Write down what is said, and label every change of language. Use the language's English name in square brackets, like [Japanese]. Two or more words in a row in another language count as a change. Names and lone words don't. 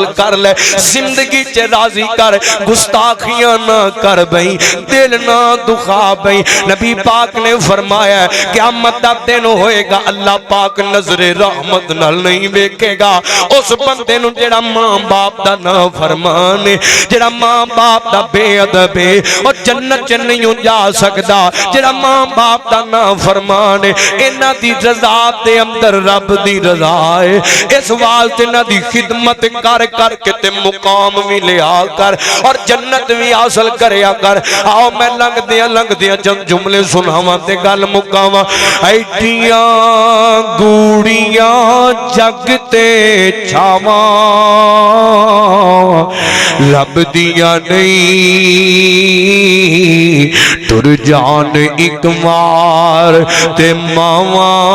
[Punjabi] کر لے زندگی چ راضی کر گستاخیاں نہ کر بھئی دل نہ دکھا بھئی نبی پاک نے فرمایا قیامت دا دن ہوئے گا اللہ پاک نظر رحمت نال نہیں ویکھے گا اس بندے نو جڑا ماں باپ دا نہ فرمانے جڑا ماں باپ دا بے ادب ہے اور جنت چ نہیں جا سکدا جڑا ماں باپ دا نا فرمانے انہاں دی رضا دے اندر رب دی رضا ہے اس واسطے انہاں دی خدمت کر کر کے تے مقام بھی لیا کر اور جنت بھی حاصل کریا کر آؤ میں لنگ دیاں چند جملے سناواں تے گل مکاواں ایڈیاں گوڑیاں جگ تے چھاواں لب دیاں نہیں ٹر جان ایک مار تے ماواں